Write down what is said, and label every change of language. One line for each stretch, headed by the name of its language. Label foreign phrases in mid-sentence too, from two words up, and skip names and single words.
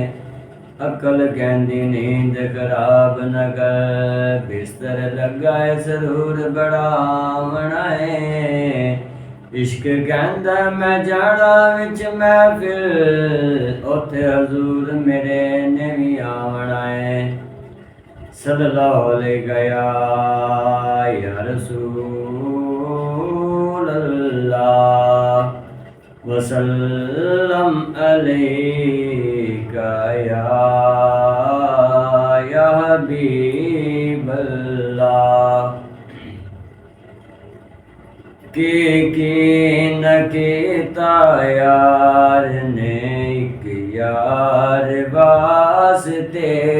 Punjabi: ਅਕਲ ਕਹਿੰਦੀ ਨੀਂਦ ਖਰਾਬ ਨਾ ਕਰ, ਬਿਸਤਰ ਲੱਗਾ ਏ ਸਰੂਰ ਬੜਾਵਣਾ ਏ। ਇਸ਼ਕ ਕਹਿੰਦਾ ਮੈਂ ਜਾਣਾ ਵਿੱਚ ਮਹਿਫਿਲ, ਉੱਥੇ ਹਜ਼ੂਰ ਮੇਰੇ ਨੇ ਵੀ ਆਵਣਾ ਏ।
Arabic: صلى الله عليه يا رسول الله وسلم عليك يا حبيب الله.
Punjabi: ਕੀ ਨਾ ਕੀਤਾ ਯਾਰ ਨੇ ਇੱਕ ਯਾਰ ਵਾਸਤੇ,